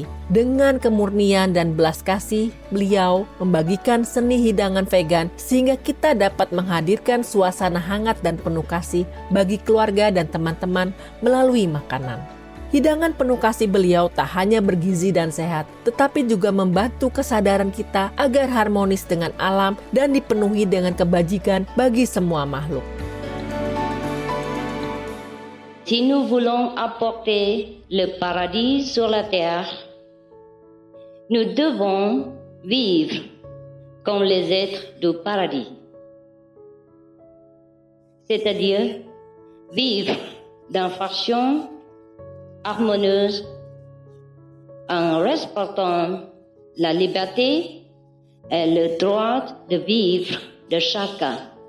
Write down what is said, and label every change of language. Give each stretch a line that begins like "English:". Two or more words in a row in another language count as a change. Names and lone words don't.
Indonesian: Dengan kemurnian dan belas kasih, beliau membagikan seni hidangan vegan sehingga kita dapat menghadirkan suasana hangat dan penuh kasih bagi keluarga dan teman-teman melalui makanan. Hidangan penuh kasih beliau tak hanya bergizi dan sehat, tetapi juga membantu kesadaran kita agar harmonis dengan alam dan dipenuhi dengan kebajikan bagi semua makhluk.
French: Si nous voulons apporter le paradis sur la terre, nous devons vivre comme les êtres du paradis. C'est-à-dire vivre dans façon harmonieuse en respectant la liberté et le droit de vivre de chacun.